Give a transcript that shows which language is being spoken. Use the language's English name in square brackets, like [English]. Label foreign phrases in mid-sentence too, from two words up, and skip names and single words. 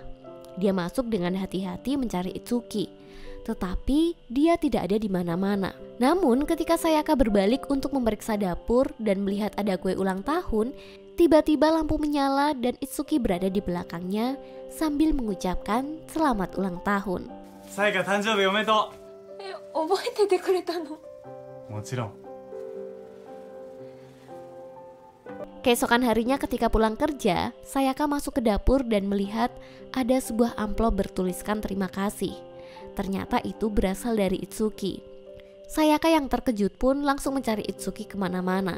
[Indonesian] Dia masuk dengan hati-hati mencari Itsuki, tetapi dia tidak ada di mana-mana. Namun ketika Sayaka berbalik untuk memeriksa dapur dan melihat ada kue ulang tahun, tiba-tiba lampu menyala dan Itsuki berada di belakangnya sambil mengucapkan selamat ulang tahun. [Japanese] さやか誕生日おめでと覚えててくれたの？う。もちろん。 [Indonesian] Keesokan harinya ketika pulang kerja, Sayaka masuk ke dapur dan melihat ada sebuah amplop bertuliskan terima kasih. Ternyata itu berasal dari Itsuki. Sayaka yang terkejut pun langsung mencari Itsuki kemana-mana.